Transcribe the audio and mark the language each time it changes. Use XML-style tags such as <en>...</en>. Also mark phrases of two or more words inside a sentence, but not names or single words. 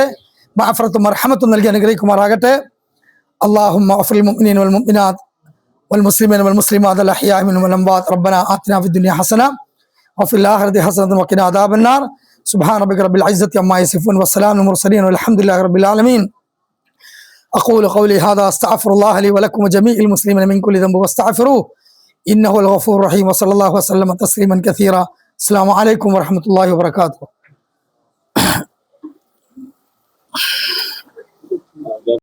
<ml>മഅഫറത്തും മർഹമത്തും നൽകി അനുഗ്രഹിക്കുമാറാകട്ടെ.</ml> <ar>اللهم اغفر للمؤمنين والمؤمنات والمسلمين والمسلمات الأحياء منهم والأموات. ربنا آتنا في الدنيا حسنة وفي الآخرة حسنة وقنا عذاب النار. سبحان ربك رب العزة عما يصفون وسلام المرسلين والحمد لله رب العالمين. أقول قولي هذا أستغفر الله لي ولكم وجميع المسلمين من كل ذنب واستغفروه إنه الغفور الرحيم. وصلى الله وسلم تسليما كثيرا. السلام عليكم ورحمة الله وبركاته.</ar>